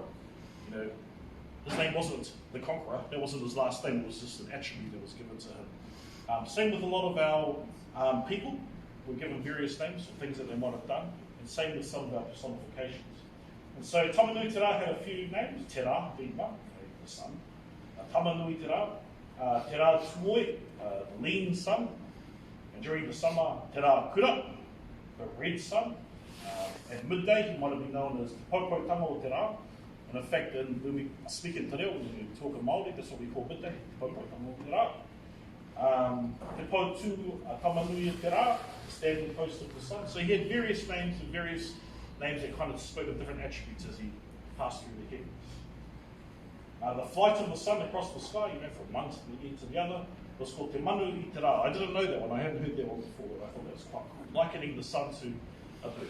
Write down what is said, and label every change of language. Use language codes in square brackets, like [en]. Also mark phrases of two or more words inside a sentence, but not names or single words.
[en] You know, his name wasn't the Conqueror; that wasn't his last name. It was just an attribute that was given to him. Same with a lot of our people. We're given various names for things that they might have done, and same with some of our personifications. And so Tama-nui-te-ra had a few names. Te Ra, being one, the sun. Tama-nui-te-ra, Te Ra Tuoi, the lean sun. And during the summer, Te Ra Kura, the red sun. At midday, he might have been known as [mi] Te Paupau o Te Ra. [en] And in fact, when we speak in Te Reo, when we talk in Māori, that's what we call midday, [mi] Te Paupau o Te Ra. [en] Te Pautu Tama-nui-te-ra, the standing post of the sun. So he had various names and various names that kind of spoke of different attributes as he passed through the heavens. The flight of the sun across the sky, you know, from one to the end to the other, was called Te Manu-i-te-ra. I didn't know that one. I hadn't heard that one before, but I thought that was quite cool. Likening the sun to a bird.